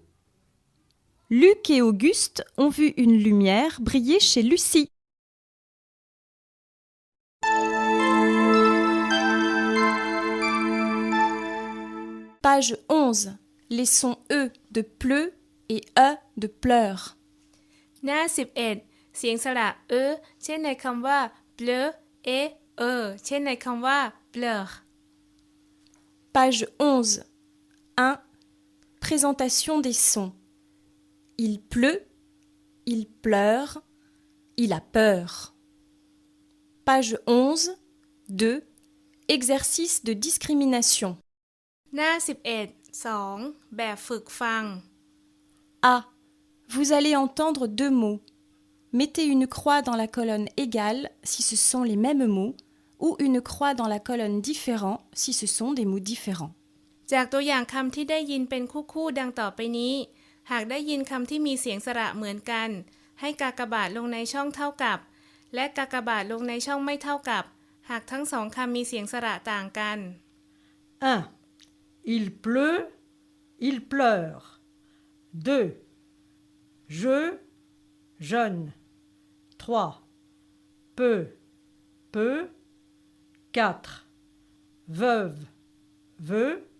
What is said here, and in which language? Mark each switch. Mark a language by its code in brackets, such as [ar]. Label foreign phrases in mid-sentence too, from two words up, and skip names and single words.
[fr] Luc et Auguste ont vu une lumière briller chez Lucie. Page 11. Les sons E de pleu et E de pleure. [th] หน้า11 เสียงสระเช่นในคำว่า [fr] bleu et [th] เช่นในคำว่า bleur [fr] Page 11. 1. Présentation des sons. Il pleut, il pleure, il a peur. Page 11. 2. Exercice de discrimination. [th] หน้า11 2 แบบฝึกฟัง [fr] A. Vous allez entendre deux mots. Mettez une croix dans la colonne égale si ce sont les mêmes mots ou une croix dans la colonne différent si ce sont des mots différents. [th] จากตัวอย่างคำที่ได้ยินเป็นคู่ๆดังต่อไปนี้ หากได้ยินคำที่มีเสียงสระเหมือนกัน ให้กากบาทลงในช่องเท่ากับ และกากบาทลงในช่องไม่เท่ากับ หากทั้งสองคำมีเสียงสระต่างกัน [fr] 1. Il pleut, il pleure. 2. Je, jeune. 3. Peu, peu. 4. Veuve, veut.